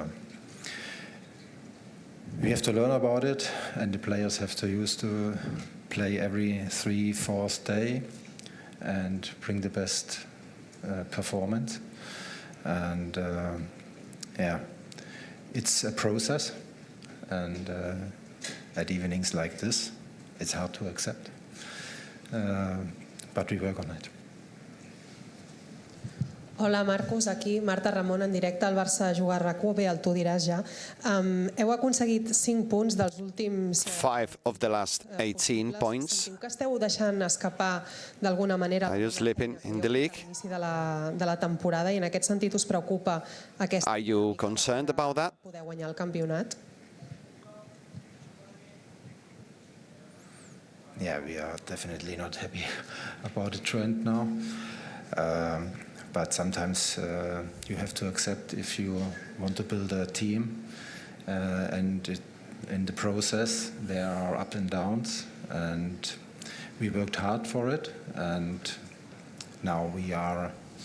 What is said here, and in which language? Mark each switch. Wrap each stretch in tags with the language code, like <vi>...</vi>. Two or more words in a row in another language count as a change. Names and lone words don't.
<en>we have to learn about it, and the players have to use to play every 3-4 day and bring the best performance, and yeah, it's a process, and at evenings like this, it's hard to accept, but we work on it.</en> <ca>Hola Marcus, aquí Marta Ramon en directe al Barça a jugar a RAC1, bé, el tu diràs ja. Heu aconseguit 5 punts dels últims...</ca> <en>5 of the last 18 points.</en> <ca>Sentim que esteu deixant escapar d'alguna manera...</ca> <en>Are you slipping in the league?</en> <ca>...l'inici de la temporada, i en aquest sentit us preocupa aquesta...</ca> <en>Are you concerned about that?</en> <ca>...poder guanyar el campionat?</ca> <en>Yeah, we are definitely not happy about the trend now. But sometimes you have to accept if you want to build a team, and in the process there are ups and downs, and we worked hard for it, and now we are</en>